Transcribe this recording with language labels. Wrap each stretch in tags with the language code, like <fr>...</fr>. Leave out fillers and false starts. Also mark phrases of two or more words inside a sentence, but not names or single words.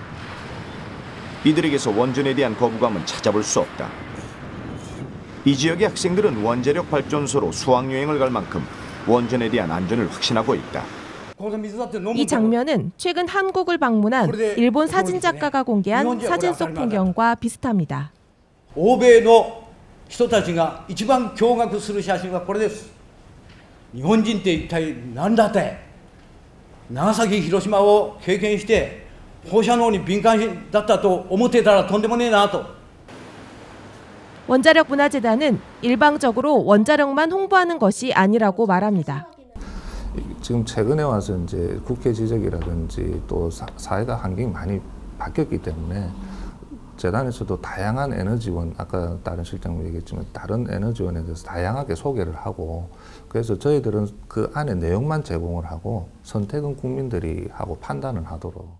<ko>이들에게서 원전에 대한 거부감은 찾아볼 수 없다. 이 지역의 학생들은 원자력 발전소로 수학여행을 갈 만큼 원전에 대한 안전을 확신하고 있다. 이 장면은 최근 한국을 방문한 일본 사진작가가 공개한 사진 속 풍경과 비슷합니다.</ko> <ja>欧米の人たちが一番驚愕する写真はこれです。日本人って一体何だって。長崎、広島を経験して放射能に敏感だったと思ってたらとんでもねえなと。</ja> <ko>원자력 문화재단은 일방적으로 원자력만 홍보하는 것이 아니라고 말합니다. 지금 최근에 와서 이제 국회 지적이라든지 또 사회가 환경이 많이 바뀌었기 때문에 재단에서도 다양한 에너지원, 아까 다른 실장님 얘기했지만 다른 에너지원에 대해서 다양하게 소개를 하고, 그래서 저희들은 그 안에 내용만 제공을 하고 선택은 국민들이 하고 판단을 하도록.</ko>